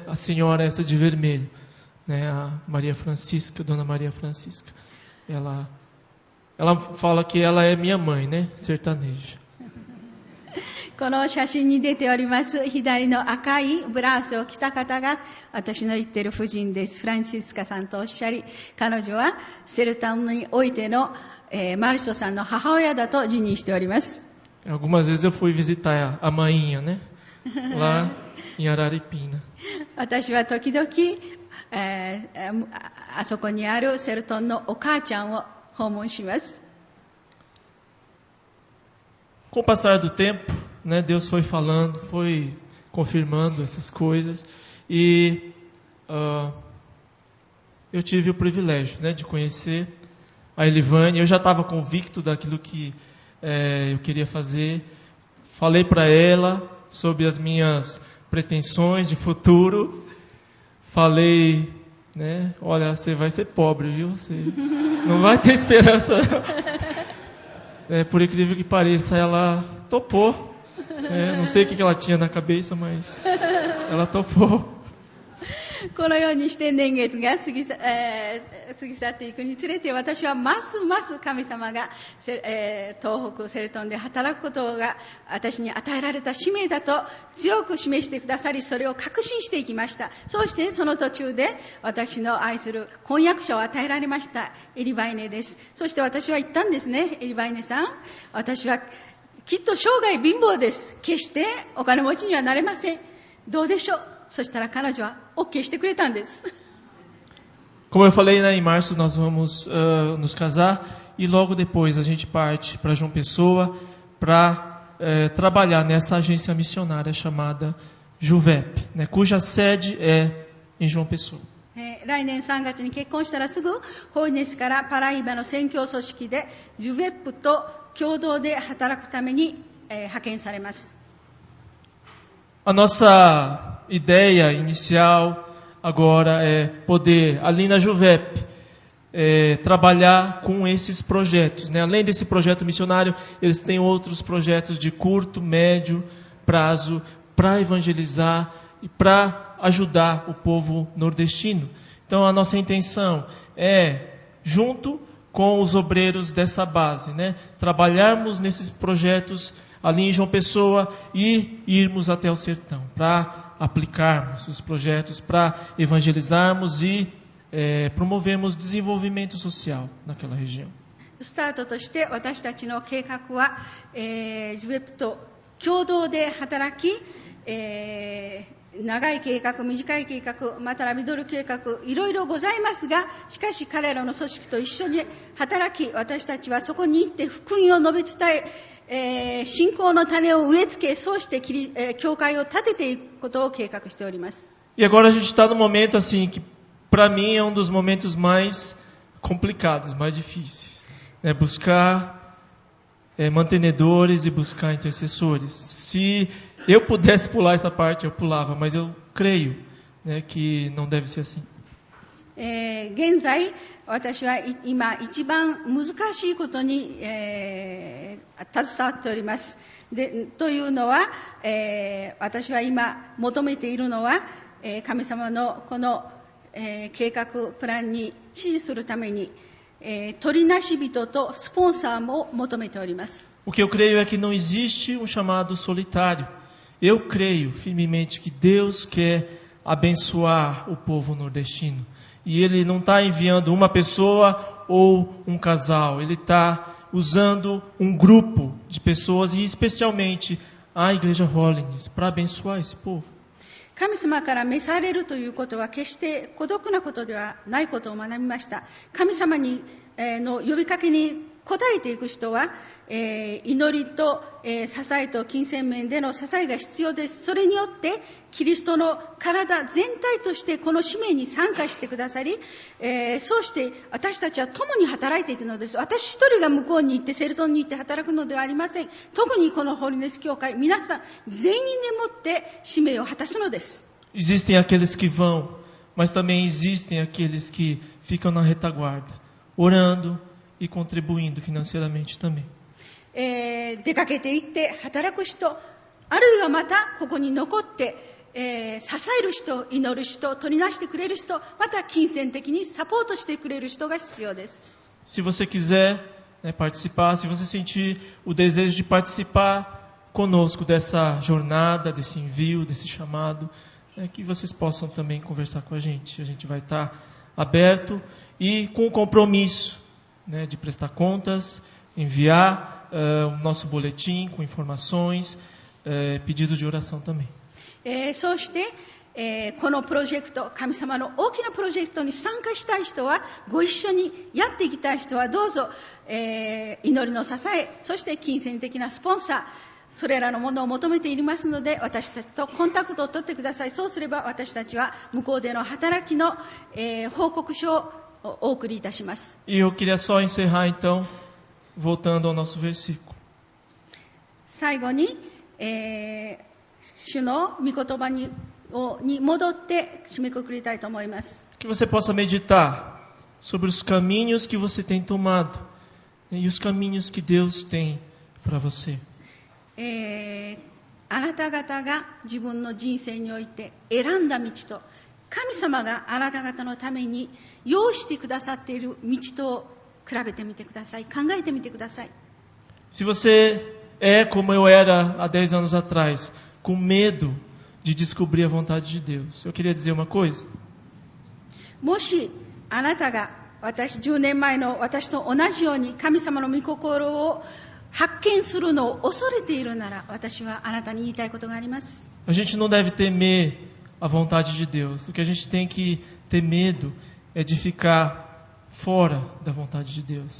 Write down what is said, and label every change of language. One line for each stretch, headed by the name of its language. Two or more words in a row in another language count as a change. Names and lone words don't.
Portuguese: A senhora essa de vermelho, né? A Maria Francisca, Dona Maria Francisca. Ela fala que ela é minha mãe, né? Sertaneja.
Japanese: この写真に出ております左の赤いブラウスを着た方が私の言っている夫人です。フランシスカさんとおっしゃり、彼女はセルタンにおいての、マルショさんの母親だと自認しております。
Portuguese: Algumas vezes eu fui visitar a mainha, né? Lá em Araripina.
Japanese: 私は時々、あそこにあるセルトンのお母ちゃんを訪問します。
Portuguese: Com o passar do tempo, né, Deus foi falando, foi confirmando essas coisas e eu tive o privilégio, né, de conhecer a Elivane. Eu já estava convicto daquilo que eu queria fazer. Falei para ela sobre as minhas pretensões de futuro. Falei, né, olha, você vai ser pobre, viu? Você não vai ter esperança. Por incrível que pareça, ela topou. Não sei o que ela tinha na cabeça, mas ela topou.
Japanese: このようにして年月が過ぎ去っていくにつれて、私はますます神様が、東北セルトンで働くことが私に与えられた使命だと強く示してくださり、それを確信していきました。そうしてその途中で私の愛する婚約者を与えられましたエリバイネです。そして私は言ったんですね。エリバイネさん、私はきっと生涯貧乏です。決してお金持ちにはなれません。どうでしょう。そしたら彼女は OK してくれたんです。
Portuguese: Como eu falei, né, em março nós vamos nos casar e logo depois a gente parte para João Pessoa para trabalhar nessa agência missionária chamada Juvep, né, cuja sede é em João Pessoa.
Japanese: 来年3月に結婚したらすぐホイネスからパライバの宣教組織でジュベップと共同で働くために、派遣されます。
Portuguese: A nossa ideia inicial agora é poder, ali na Juvep, trabalhar com esses projetos, né? Além desse projeto missionário, eles têm outros projetos de curto, médio prazo para evangelizar e para ajudar o povo nordestino. Então a nossa intenção é, junto com os obreiros dessa base, né, trabalharmos nesses projetos ali em João Pessoa e irmos até o sertão para aplicarmos os projetos, para evangelizarmos e promovermos desenvolvimento social naquela região.
Japanese: スタートとして私たちの計画は、ジュベップと共同で働き、長い計画、短い計画、またはミドル計画、いろいろございますが、しかし彼らの組織と一緒に働き、私たちはそこに行って福音を述べ伝え、信仰の種を植え付け、そうして教会を建てていくことを計画しております。
Portuguese: E agora a gente está no momento assim que para mim é um dos momentos mais complicados, mais difíceis, né? Buscar mantenedores e buscar intercessores. Se eu pudesse pular essa parte, eu pulava, mas eu creio, né, que não deve ser assim.
Japanese: 現在、私は今一番難しいことに、携わっております。というのは、私は今求めているのは、神様のこの、計画プランに支持するために、取りなし人とスポンサーも求めております。
Portuguese: O que eu creio é que não existe um chamado solitário. Eu creio firmemente que Deus quer abençoar o povo nordestino. E Ele não está enviando uma pessoa ou um casal. Ele está usando um grupo de pessoas e especialmente a Igreja Holiness para abençoar esse povo.
Japanese: 神様から召されるということは決して孤独なことではないことを学びました。神様の呼びかけに応えていく人は、祈りと、支えと金銭面での支えが必要です。それによってキリストの体全体としてこの使命に参加してくださり、そうして私たちは共に働いていくのです。私一人が向こうに行ってセルトンに行って働くのではありません。特にこのホリネス教会、皆さん全員でもって使命を果たすのです。
Portuguese: Existem aqueles que vão, mas também existem aqueles que ficam na retaguarda, orando e contribuindo financeiramente também.
Japanese: 出かけていって働く人、あるいはまたここに残って、支える人、祈る人、取りなしてくれる人、また金銭的にサポートしてくれる人が必要です。
Portuguese: Se você quiser, participar, se você sentir o desejo de participar conosco dessa jornada, desse envio, desse chamado, que vocês possam também conversar com a gente. A gente vai estar aberto e com o compromisso, de prestar contas, enviar o nosso boletim com informações, pedidos de oração também.
Japanese: そうして、このプロジェクト、神様の大きなプロジェクトに参加したい人は、ご一緒にやっていきたい人はどうぞ、祈りの支え、そして金銭的なスポンサー、それらのものを求めていますので、私たちとコンタクトを取ってください。そうすれば私たちは向こうでの働きの、報告書をお送りいたします。
Portuguese: E eu queria só encerrar então, voltando ao nosso versículo.
Japanese: 最後に、主の御言葉に戻って締めくくりたいと思います。
Portuguese: Que você possa meditar sobre os caminhos que você tem tomado e os caminhos que Deus tem para você.
Japanese: あなた方が自分の人生において選んだ道と、神様があなた方のために用意してくださっている道と比べてみてください。考えてみてください。
Portuguese: Se você é como eu era há 10 anos atrás, com medo de descobrir a vontade de Deus, eu queria dizer uma coisa.
Japanese: もしあなたが10年前の私と同じように神様の御心を発見するのを恐れているなら、私はあなたに言いたいことがあります。
Portuguese: A gente não deve temer a vontade de Deus. O que a gente tem que ter medo é de ficar fora da vontade de Deus.